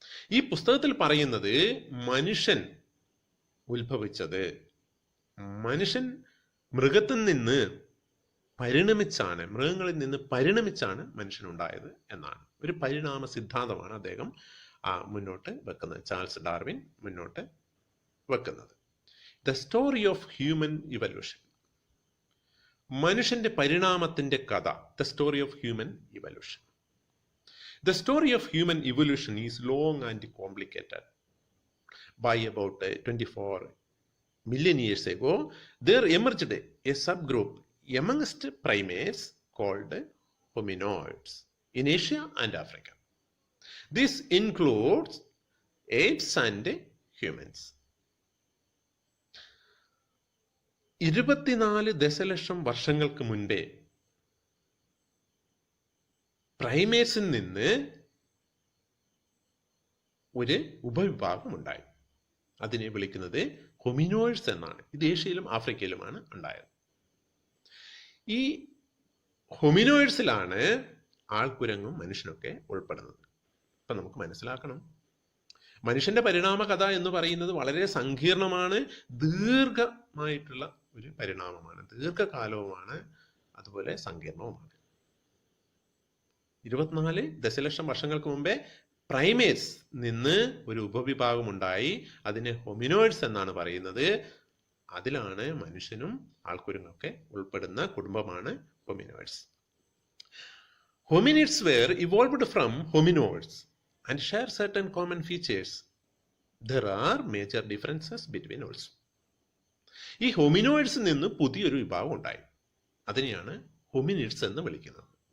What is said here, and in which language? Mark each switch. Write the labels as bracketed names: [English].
[Malayalam] ഈ പുസ്തകത്തിൽ പറയുന്നത് മനുഷ്യൻ ഉത്ഭവിച്ചത്, മനുഷ്യൻ മൃഗത്തിൽ നിന്ന് പരിണമിച്ചാണ്, മൃഗങ്ങളിൽ നിന്ന് പരിണമിച്ചാണ് മനുഷ്യനുണ്ടായത് എന്നാണ്. ഒരു പരിണാമ സിദ്ധാന്തമാണ് അദ്ദേഹം മുന്നോട്ട് വെക്കുന്നത്, ചാൾസ് ഡാർവിൻ മുന്നോട്ട് വെക്കുന്നത്. [English] the story of human evolution, [Malayalam] മനുഷ്യന്റെ പരിണാമത്തിന്റെ കഥ. [English] The story of human evolution. The story of human evolution is long and complicated. By about 24 million years ago, there emerged a subgroup amongst primates called hominoids in Asia and Africa. This includes apes and humans. [Malayalam] 24 ദശലക്ഷം വർഷങ്ങൾക്ക് മുൻപേ പ്രൈമേറ്റ്സിൽ നിന്ന് ഒരു ഉപവിഭാഗം ഉണ്ടായി. അതിനെ വിളിക്കുന്നത് ഹൊമിനോയിഡ്സ് എന്നാണ്. ഇത് ഏഷ്യയിലും ആഫ്രിക്കയിലുമാണ് ഉണ്ടായത്. ഈ ഹൊമിനോയിഡ്സിലാണ് ആൾക്കുരങ്ങും മനുഷ്യനൊക്കെ ഉൾപ്പെടുന്നത്. ഇപ്പം നമുക്ക് മനസ്സിലാക്കണം, മനുഷ്യന്റെ പരിണാമ കഥ എന്ന് പറയുന്നത് വളരെ സങ്കീർണമാണ്, ദീർഘമായിട്ടുള്ള ഒരു പരിണാമമാണ്, ദീർഘകാലവുമാണ്, അതുപോലെ സങ്കീർണവുമാണ്. 24 ദശലക്ഷം വർഷങ്ങൾക്ക് മുമ്പേ പ്രൈമേറ്റ്സ് നിന്ന് ഒരു ഉപവിഭാഗം ഉണ്ടായി. അതിനെ ഹൊമിനോയിഡ്സ് എന്നാണ് പറയുന്നത്. അതിലാണ് മനുഷ്യനും ആൾക്കുരങ്ങൊക്കെ ഉൾപ്പെടുന്ന കുടുംബമാണ് ഹൊമിനോയിഡ്സ്. [English] Hominids were evolved from hominoids and share certain common features. There are major differences between also. [Malayalam] ഈ ഹൊമിനോയിഡ്സിൽ നിന്ന് പുതിയൊരു വിഭാഗം ഉണ്ടായി. അതിനെയാണ് ഹൊമിനിഡ്സ് എന്ന് വിളിക്കുന്നത്.